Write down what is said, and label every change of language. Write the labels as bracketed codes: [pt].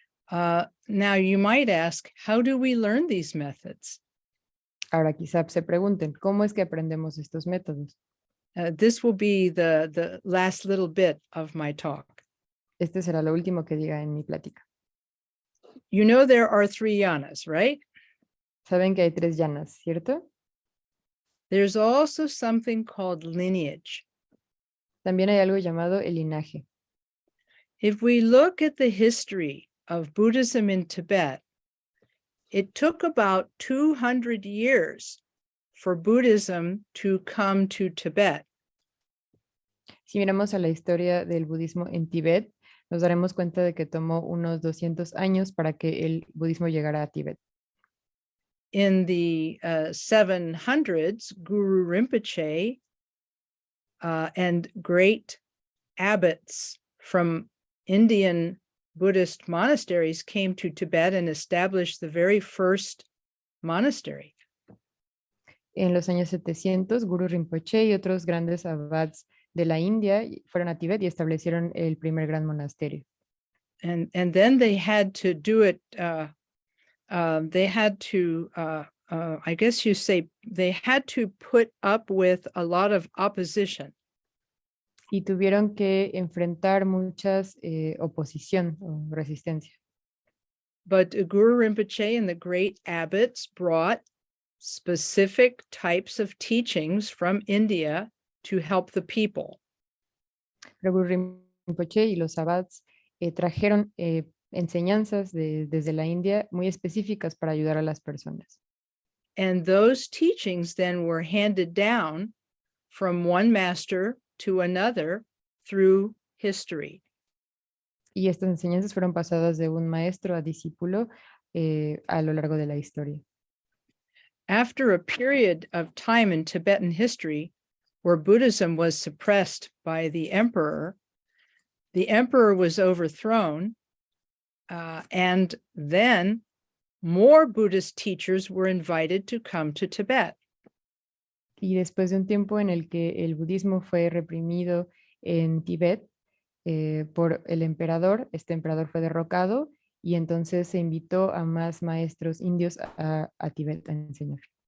[en] Now you might ask, how do we learn these methods? [es] Ahora quizá se pregunten, ¿cómo es que aprendemos estos métodos? [en] This will be the last little bit of my talk. [es] Este será lo último que diga en mi plática. [en] You know there are 3 yanas, right? [es] Saben que hay 3 yanas, ¿cierto? [en] There's also something called lineage. [es] También hay algo llamado el linaje. [en] If we look at the history of Buddhism in Tibet, it took about 200 years for Buddhism to come to Tibet. [es] Si miramos a la historia del budismo en Tibet, nos daremos cuenta de que tomó unos 200 años para que el budismo llegara a Tibet. [en] In the 700s, Guru Rinpoche and great abbots from Indian Buddhist monasteries came to Tibet and established the very first monastery. [es] En los años 700, Guru Rinpoche y otros grandes abats de la India fueron a Tibet y establecieron el primer gran monasterio. [en] And then they had to do it, they had to, I guess you say, they had to put up with a lot of opposition. [es] Y tuvieron que enfrentar muchas oposición o resistencia. [en] But Guru Rinpoche and the great abbots brought specific types of teachings from India to help the people. [es] Pero Guru Rinpoche y los abats trajeron enseñanzas desde la India muy específicas para ayudar a las personas. [en] And those teachings then were handed down from one master to another through history. [es] Y estas enseñanzas fueron pasadas de un maestro a discípulo a lo largo de la historia. [en] After a period of time in Tibetan history where Buddhism was suppressed by the emperor was overthrown, and then more Buddhist teachers were invited to come to Tibet. [es] Y después de un tiempo en el que el budismo fue reprimido en Tibet por el emperador, este emperador fue derrocado y entonces se invitó a más maestros indios a Tibet a enseñar.